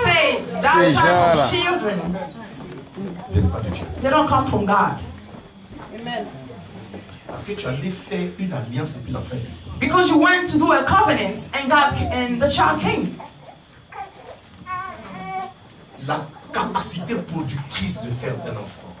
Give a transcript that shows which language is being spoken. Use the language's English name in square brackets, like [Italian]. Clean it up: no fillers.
[English] Say that type of children. [French] Ne viennent pas de Dieu. [English] They don't come from God. [French] Parce que tu allais faire une alliance et puis l'enfant est venu. [English] Because you went to do a covenant and the child came. [French] La capacité productrice de faire un enfant